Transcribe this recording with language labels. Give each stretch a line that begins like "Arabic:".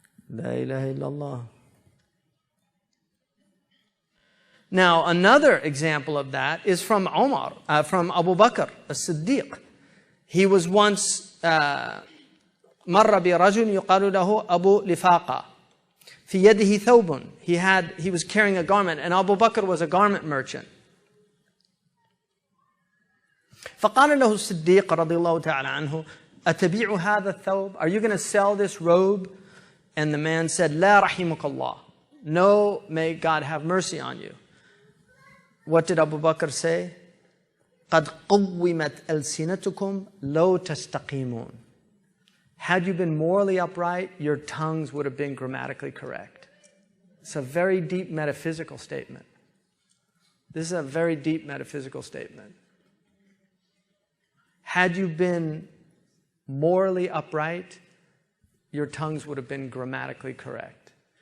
Arabic: La ilaha illallah.
English: Now, another example of that is from Umar, from Abu Bakr as-Siddiq. He was once
Arabic: مر برجل يقال له أبو لفاقة في يده ثوب.
English: He was carrying a garment, and Abu Bakr was a garment merchant.
Arabic: فقال له الصديق رضي الله تعالى عنه أتبيع هذا الثوب?
English: Are you going to sell this robe? And the man said,
Arabic: لا رحمك الله.
English: No, may God have mercy on you. What did Abu Bakr say?
Arabic: قد قومت ألسنتكم لو تستقيمون.
English: Had you been morally upright, your tongues would have been grammatically correct. It's a very deep metaphysical statement. This is a very deep metaphysical statement. Had you been morally upright, your tongues would have been grammatically correct.